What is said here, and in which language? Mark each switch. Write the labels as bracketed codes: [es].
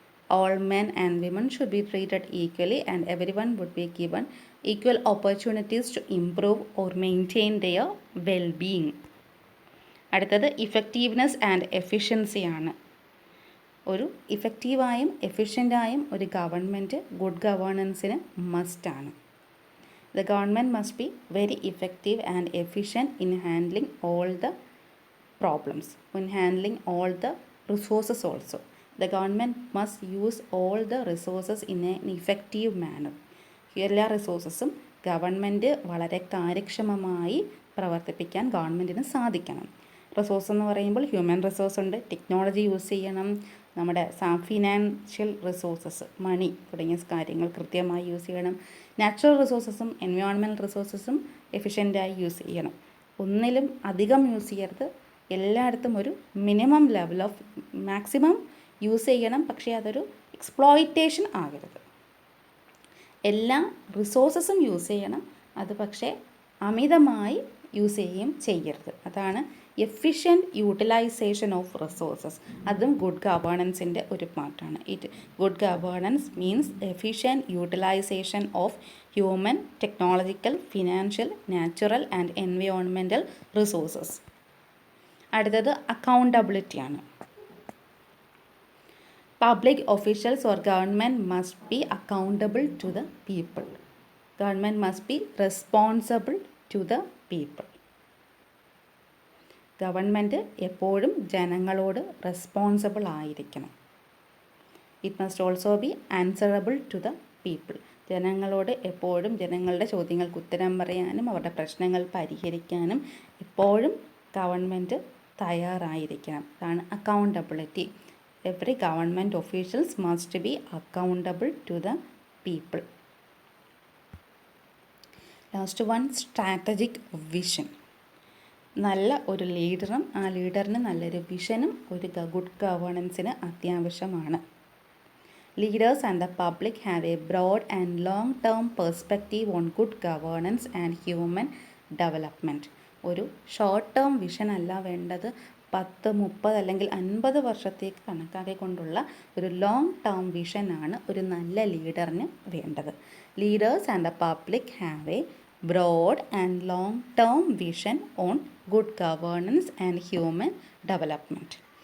[en] All men and women should be treated equally and everyone would be given equal opportunities to improve or maintain their wellbeing. [ml] അടുത്തത് effectiveness and എഫിഷ്യൻസിയാണ്. ഒരു ഇഫക്റ്റീവായും എഫിഷ്യൻ്റായും ഒരു government good ഗവേണൻസിന് മസ്റ്റാണ്. [en] The government must be very effective and efficient in handling all the problems, in handling all the resources also. The government must use all the resources in an effective manner. [ml] എല്ലാ റിസോഴ്സസും government വളരെ കാര്യക്ഷമമായി പ്രവർത്തിപ്പിക്കാൻ ഗവൺമെൻറ്റിന് സാധിക്കണം. Resource എന്ന് പറയുമ്പോൾ human resource ഉണ്ട്, technology use ചെയ്യണം, നമ്മുടെ ഫിനാൻഷ്യൽ റിസോഴ്സസ്, മണി തുടങ്ങിയ കാര്യങ്ങൾ കൃത്യമായി യൂസ് ചെയ്യണം. നാച്ചുറൽ റിസോഴ്സസും എൻവയോൺമെൻറ്റൽ റിസോഴ്സസും എഫിഷ്യൻ്റായി യൂസ് ചെയ്യണം. ഒന്നിലും അധികം യൂസ് ചെയ്യരുത്. എല്ലായിടത്തും ഒരു minimum level of maximum use ചെയ്യണം, പക്ഷേ അതൊരു എക്സ്പ്ലോയിറ്റേഷൻ ആകരുത്. എല്ലാ റിസോഴ്സസും യൂസ് ചെയ്യണം, അത് പക്ഷേ അമിതമായി യൂസ് ചെയ്യുകയും ചെയ്യരുത്. അതാണ് എഫിഷ്യൻറ്റ് യൂട്ടിലൈസേഷൻ ഓഫ് റിസോഴ്സസ്. അതും ഗുഡ് ഗവേണൻസിൻ്റെ ഒരു പാർട്ടാണ്. [en] Good governance means efficient utilization of human, technological, financial, natural and environmental resources. [ml] അടുത്തത് അക്കൗണ്ടബിലിറ്റിയാണ്. [en] Public officials or government must be accountable to the people. Government must be responsible to the people. [ml] Government എപ്പോഴും ജനങ്ങളോട് responsible ആയിരിക്കണം. [en] It must also be answerable to the people. [ml] ജനങ്ങളോട് എപ്പോഴും ജനങ്ങളുടെ ചോദ്യങ്ങൾക്ക് ഉത്തരം പറയാനും അവരുടെ പ്രശ്നങ്ങൾ പരിഹരിക്കാനും എപ്പോഴും ഗവൺമെൻറ് തയ്യാറായിരിക്കണം. അതാണ് accountability. [en] Every government officials must be accountable to the people. Last one, strategic vision. [ml] നല്ല ഒരു ലീഡറും ആ ലീഡറിന് നല്ലൊരു വിഷനും ഒരു ഗുഡ് ഗവേണൻസിന് അത്യാവശ്യമാണ്. [en] Leaders and the public have a broad and long-term perspective on good governance and human development. [ml] ഒരു short term vision അല്ല വേണ്ടത്, 10, 30 അല്ലെങ്കിൽ 50 വർഷത്തേക്ക് കണക്കാക്കിക്കൊണ്ടുള്ള ഒരു ലോങ് ടേം വിഷനാണ് ഒരു നല്ല ലീഡറിന് വേണ്ടത്. [en] Leaders and the public have a broad and long term vision on good governance and human development.